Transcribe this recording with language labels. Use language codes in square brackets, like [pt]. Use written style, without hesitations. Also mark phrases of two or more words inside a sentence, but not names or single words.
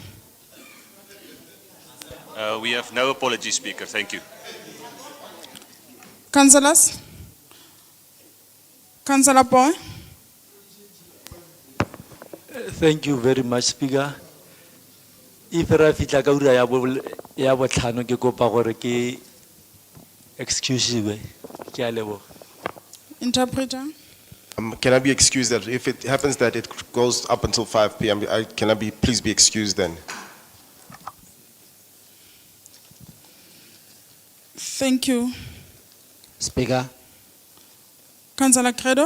[en] We have no apology, Speaker. Thank you. Councillors. Councillor Boy. Thank you very much, Speaker. [tn] If I fitla ka ura ya botlhano ke kopa gore ke [en] excuse me. [tn] Ke a leboga. [en] Interpreter. Can I be excused that if it happens that it goes up until 5 p.m., please be excused then? Thank you. Speaker, Councillor Credo.